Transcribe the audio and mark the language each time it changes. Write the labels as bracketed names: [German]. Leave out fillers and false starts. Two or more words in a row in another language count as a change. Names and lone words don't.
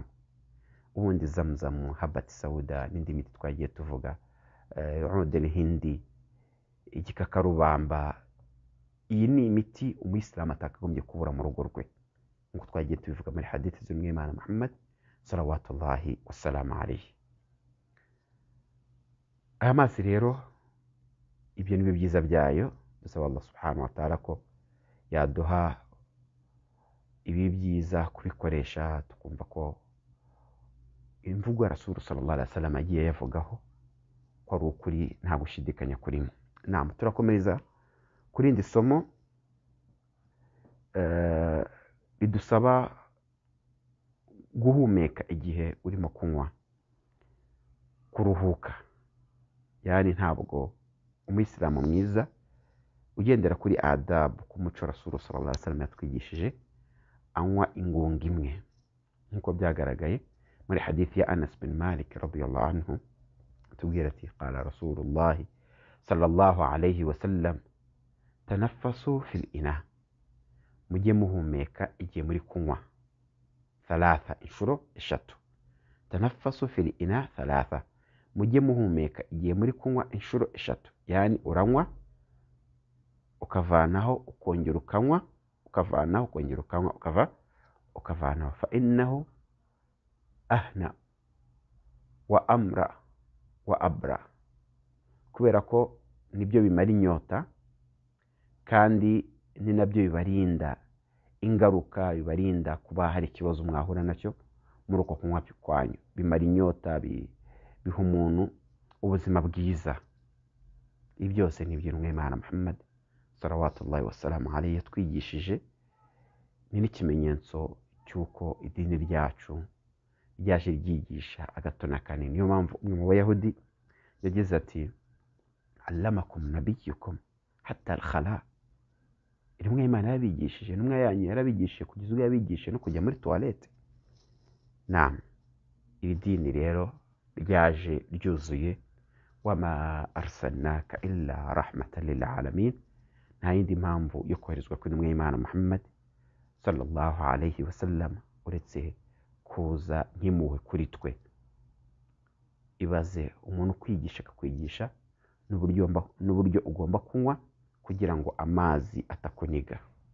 [Kinyarwanda] Ubundi zamzam, [Arabic] حبة سوداء [Kinyarwanda] n'indi miti twagiye tuvuga, [Arabic] عود هندي, [Kinyarwanda] igikakarubamba, iyi ni imiti umuyisilamu atakagombye kubura mu rugo rwe, nk'uko twagiye tubivuga muri hadithi z'umwimana Muhammad [Arabic] صلوات الله وسلامه عليه. [Kinyarwanda] Aya mazi rero ibyo ni byo byiza byayo. Dusaba Allah [Arabic] سبحانه وتعالى [Kinyarwanda] ko yaduha ibi byiza kubikoresha, tukumva ko imvugo ya Rasul [Arabic] صلى الله عليه وسلم [Kinyarwanda] agiye yavugaho ko ari ukuri, nta gushidikanya kurimo. Naam, turakomereza kuri indi somo bidusaba guhumeka igihe urimo kunywa, kuruhuka. Yani ntabwo umuyisilamu mwiza ugendera kuri adabu k'umuco Rasul [Arabic] صلى الله عليه وسلم [Kinyarwanda] yatwigishije anywa ingunga imwe, nk'uko byagaragaye muri hadithi ya Anas bin Malik [Arabic] رضي الله عنه, [Kinyarwanda] tubwira ati [Arabic] قال رسول الله صلى الله عليه وسلم تنفسوا في الإناء, [Kinyarwanda] mujye muhumeka igihe muri kunywa, thalatha, inshuro eshatu. [Arabic] تنفسوا في الإناء ثلاثا, [Kinyarwanda] mujye muhumeka igihe muri kunywa inshuro eshatu. Yani uranywa ukavanaho ukongera ukanywa, ukavanaho ukongera ukanywa, ukavanaho. [Arabic] فإنه أهنأ وأمرأ وأبرأ, [Kinyarwanda] kubera ko nibyo bimara inyota kandi ni nabyo bibarinda ingaruka, bibarinda kuba hari ikibazo mwahura nacyo muri uko kunywa kwanyu. Bimara inyota, biha umuntu ubuzima bwiza. Ibi byose ni ibyo Umwimana Muhammad [Arabic] صلوات الله وسلامه عليه [Kinyarwanda] yatwigishije. Ni n'ikimenyetso cy'uko idini ryacu ryaje ryigisha agato na kanini. Niyo mpamvu umwe mu Bayahudi yagize ati [Arabic] علمكم نبيكم حتى الخراءة, [Kinyarwanda] rimwe Imana yabigishije, n'umwe yanyu yarabigishije kugeza ubwo yabigishije no kujya muri toilette. Naam, iri dini rero ryaje ryuzuye, [Arabic] وما أرسلناك إلا رحمة للعالمين. [Kinyarwanda] Nta yindi mpamvu yo koherezwa kuri Umwimana Muhammad [Arabic] صلى الله عليه وسلم [Kinyarwanda] uretse kuza nk'impuhwe kuri twe. Ibaze umuntu kwigisha akakwigisha n'uburyo ugomba kunywa kugira ngo amazi atakuniga.